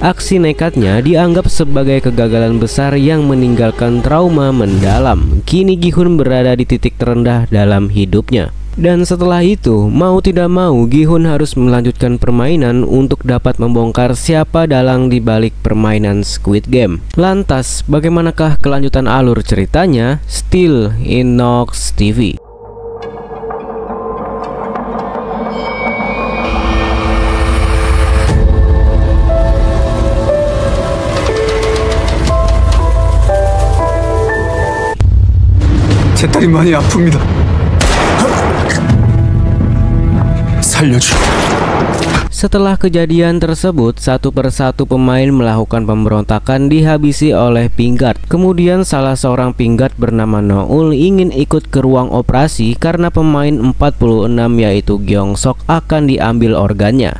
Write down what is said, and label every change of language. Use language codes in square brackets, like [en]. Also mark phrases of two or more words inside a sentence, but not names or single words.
[id] Aksi nekatnya dianggap sebagai kegagalan besar yang meninggalkan trauma mendalam. Kini Gi-hun berada di titik terendah dalam hidupnya. Dan setelah itu, mau tidak mau Gi-hun harus melanjutkan permainan untuk dapat membongkar siapa dalang di balik permainan Squid Game. Lantas, bagaimanakah kelanjutan alur ceritanya? [en] Still in Nox TV. [ko] 제 딸이 많이 아픕니다. [id] Setelah kejadian tersebut, satu persatu pemain melakukan pemberontakan dihabisi oleh Pingard. Kemudian salah seorang Pingard bernama Noul ingin ikut ke ruang operasi karena pemain 46 yaitu Gyeong-sok akan diambil organnya.